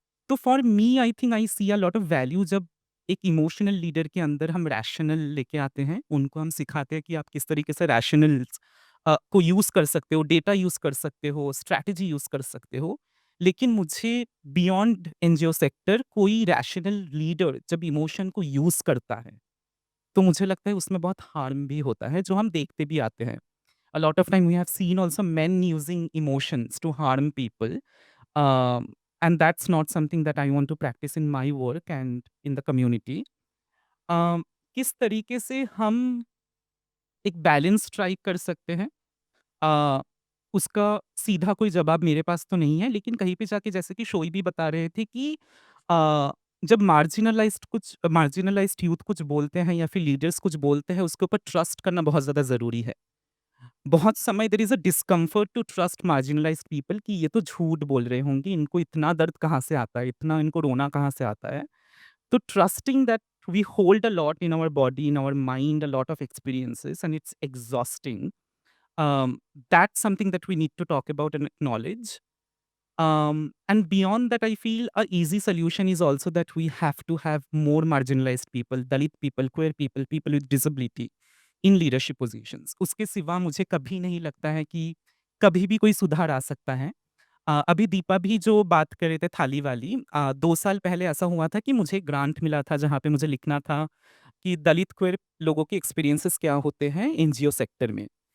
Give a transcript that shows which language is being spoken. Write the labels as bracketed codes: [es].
[hi] तो [en] for me I think I see a lot of value [hi] जब एक emotional leader के अंदर हम रैशनल लेके आते हैं, उनको हम सिखाते हैं कि आप किस तरीके से रैशनल्स को यूज़ कर सकते हो, डेटा यूज़ कर सकते हो, स्ट्रैटेजी यूज़ कर सकते हो। लेकिन मुझे बियॉन्ड एनजीओ सेक्टर कोई रैशनल लीडर जब इमोशन को यूज़ करता है, तो मुझे लगता है उसमें बहुत हार्म भी होता है, जो हम देखते भी आते हैं। [en] A lot of time we have seen also men using emotions to harm people. And that's not something that I want to practice in my work and in the community. [hi] किस तरीके से हम एक बैलेंस स्ट्राइक कर सकते हैं? अ, उसका सीधा कोई जवाब मेरे पास तो नहीं है, लेकिन कहीं पे जाके जैसे कि शोई भी बता रहे थे कि जब मार्जिनलाइज़्ड यूथ कुछ बोलते हैं या फिर लीडर्स कुछ बोलते हैं, उसके ऊपर ट्रस्ट करना बहुत ज़्यादा ज़रूरी है। बहुत समय [en] there is a discomfort to trust marginalized people [hi] कि ये तो झूठ बोल रहे होंगे, इनको इतना दर्द कहाँ से आता है, इतना इनको रोना कहाँ से आता है। [en] तो trusting that we hold a lot in our body, in our mind, a lot of experiences and it's exhausting. That's something that we need to talk about and acknowledge. And beyond that, I feel a easy solution is also that we have to have more marginalized people, Dalit people, queer people, people with disability in leadership positions. [hi] उसके सिवा मुझे कभी नहीं लगता है कि कभी भी कोई सुधार आ सकता है। अभी दीपा भी जो बात कर रहे थे थाली वाली, 2 साल पहले ऐसा हुआ था कि मुझे ग्रांट मिला था जहाँ पे मुझे लिखना था कि दलित क्वेर लोगों के एक्सपीरियंसेस क्या होते हैं एनजीओ सेक्टर में।